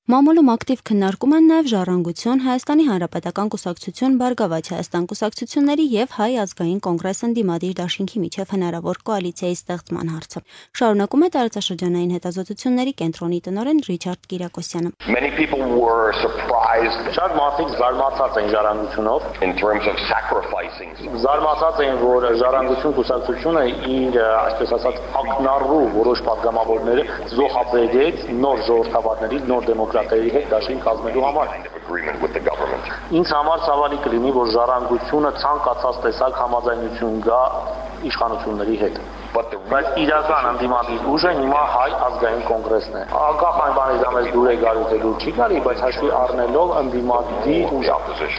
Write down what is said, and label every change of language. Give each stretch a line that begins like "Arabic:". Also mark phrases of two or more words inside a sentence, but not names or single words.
Armenian: Մամուլում ակտիվ քննարկում են նաև Ժառանգություն, Հայաստանի Հանրապետական կուսակցություն, Բարգավաճ Հայաստան կուսակցությունների եւ Հայ ազգային կոնգրես ընդդիմադիր դաշինքի միջև հնարավոր կոալիցիայի ստեղծման հարցը։ Շարունակում է տարածաշրջանային հետազոտությունների կենտրոնի տնօրեն Ռիչարդ Կիրակոսյանը։ Շատ մարդիկ զարմացած են ժառանգությունով
English: in terms of sacrificing.
Armenian: Զարմացած են, որ ժառանգություն կուսակցությունը իր, այսպես ասած, ակնառու որոշ падգամավորները զոհաբերեց նոր ժողովրդավարների, նոր դեմոկրատների հետ դաշին կազմելու համար։ Ինձ համար ցավալի կլինի, որ ժառանգությունը ցանկացած տեսակ համաձայնություն գա իշխանությունների հետ։ Բայց իրական ընդդիմադիր ուժը հիմա Հայ ազգային կոնգրեսն է։ Անկախ այն բանից դա մեզ դուր է գալու թե դուր չի գալի, բայց հաշվի առնելով ընդդիմադիր ուժ։